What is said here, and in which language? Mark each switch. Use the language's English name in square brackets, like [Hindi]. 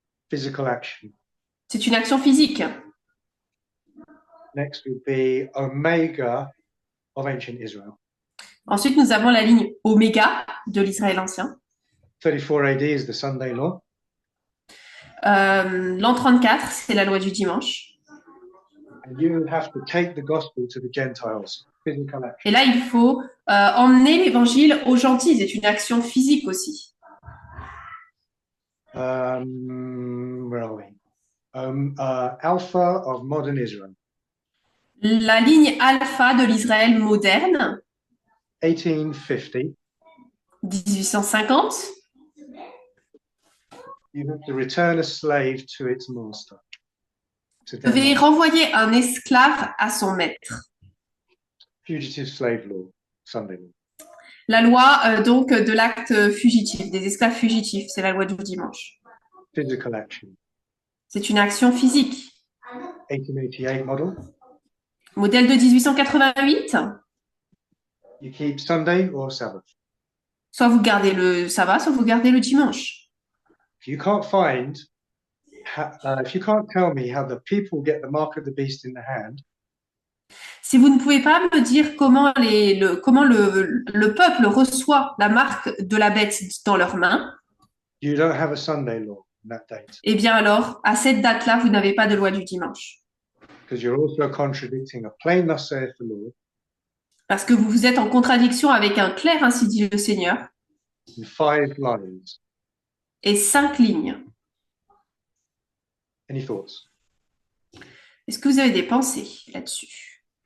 [English] Physical action. [French] C'est une action physique. [English] Next would be Omega of ancient Israel. [French] Ensuite, nous avons la ligne oméga de l'Israël ancien. [English] 34 AD is the Sunday law. [French] L'an 34, c'est la loi du dimanche. [English] And you have to take the gospel to the Gentiles. Physical action. [French] Et là, il faut emmener l'évangile aux gentils. C'est une action physique aussi. [English] Where are we? Alpha of modern Israel. [French] La ligne alpha de l'Israël moderne, [English] 1850. [French] 1850. [English] You have to return a slave to its master. To [French] Vous [English] their [French] devez [English] master. [French] renvoyer un esclave à son maître. [English] Fugitive slave law, Sunday law. [French] La loi donc de l'acte fugitif, des esclaves fugitifs, c'est la loi du dimanche. [English] Physical action. [French] C'est une action physique. [English] 1888 model. [French] Modèle de 1888, [English] You keep Sunday or Sabbath. [French] soit vous gardez le sabbat, soit vous gardez le dimanche. [English] If you can't find, if you can't tell me how the people get the mark of the beast in the hand, [French] Si vous ne pouvez pas me dire comment le peuple reçoit la marque de la bête dans leurs mains, [English] you don't have a Sunday law on that date, [French] eh bien alors, à cette date-là, vous n'avez pas de loi du dimanche. [English] because you're also contradicting a plain thus saith the Lord [French] Parce que vous êtes en contradiction avec un clair ainsi dit le Seigneur [English] in 5 lines. [French] et 5 lignes. [English] Any thoughts? [French] Est-ce que vous avez des pensées là-dessus?